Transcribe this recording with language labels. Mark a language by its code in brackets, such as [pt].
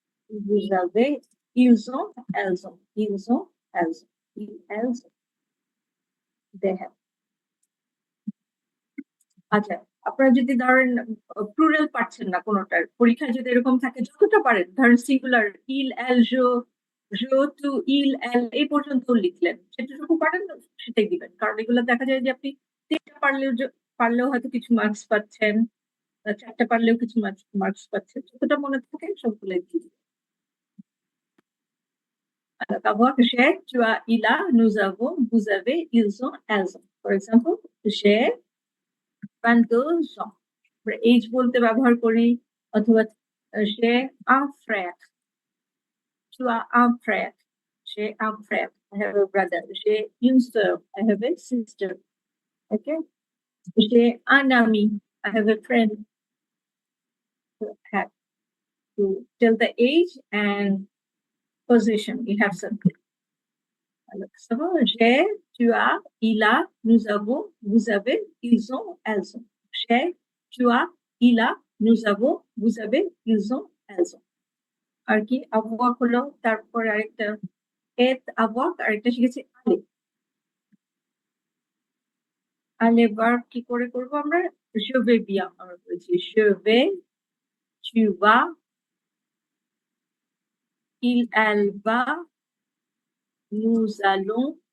[fr] vous avez ils ont elles ont [bn] ils ont elles ont elles ont [en] they have [bn] আচ্ছা আপনারা যদি ধরেন plural পাচ্ছেন না কোনোটার পরীক্ষায় যদি এরকম থাকে যতটা পারেন ধরেন singular [fr] il elle je tu il elle [bn] এই পর্যন্ত লিখলেন যেটুকু পারেন সেটাই দিবেন কারণ এগুলো দেখা যায় যে আপনি তিনটা পারলেও হয়তো কিছু মার্কস পাচ্ছেন চারটা পারলেও কিছু মার্কস পাচ্ছেন যতটা মনে থাকে সবগুলোই দিয়ে দিবেন [fr] Alors, avoir j'ai, tu as, il a, nous avons, vous avez, ils ont, elles ont. [en] For example, [fr] j'ai 22 ans. [bn] Age বলতে ব্যবহার করি অথবা [fr] j'ai un frère. Tu as un frère. J'ai un frère. [en] I have a brother. [fr] J'ai une sœur. [en] I have a sister. [fr] Okay. J'ai un ami. [en] I have a friend. To have to tell the age and position. You have something. [fr] Alors, ça va, j'ai, tu as, il a, nous avons, vous avez, ils ont, elles ont. J'ai, tu as, il a, nous avons, vous avez, ils ont, elles ont. [bn] আর কি avoir হলো তারপর আরেকটা এত avoir আরেকটা শিখেছি আলে আলে verb কি করে করব আমরা [fr] je vais bien [bn] আমরা বলছি [fr] je vais tu vas il elle va nous allons